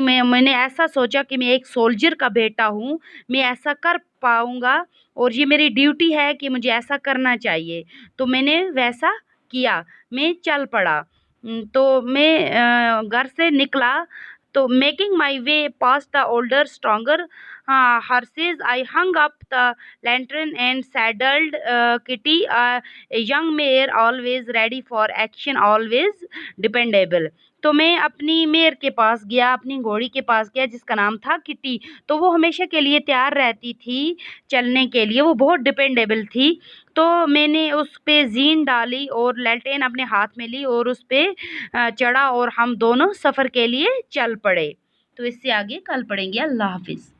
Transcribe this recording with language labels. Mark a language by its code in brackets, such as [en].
[hi] मैंने ऐसा सोचा कि मैं एक सोल्जर का बेटा हूँ, मैं ऐसा कर पाऊँगा और ये मेरी ड्यूटी है कि मुझे ऐसा करना चाहिए। तो मैंने वैसा किया, मैं चल पड़ा। तो मैं घर से निकला, तो [en] Making my way past the older stronger horses. I hung up the lantern and saddled Kitty, a young mare, always ready for action, always dependable. [hi] तो मैं अपनी मेयर के पास गया, अपनी घोड़ी के पास गया जिसका नाम था किटी। तो वो हमेशा के लिए तैयार रहती थी चलने के लिए, वो बहुत डिपेंडेबल थी। तो मैंने उस पे जीन डाली और लैल्टेन अपने हाथ में ली और उस पे चढ़ा और हम दोनों सफ़र के लिए चल पड़े। तो इससे आगे कल पढ़ेंगे। अल्लाह हाफिज़।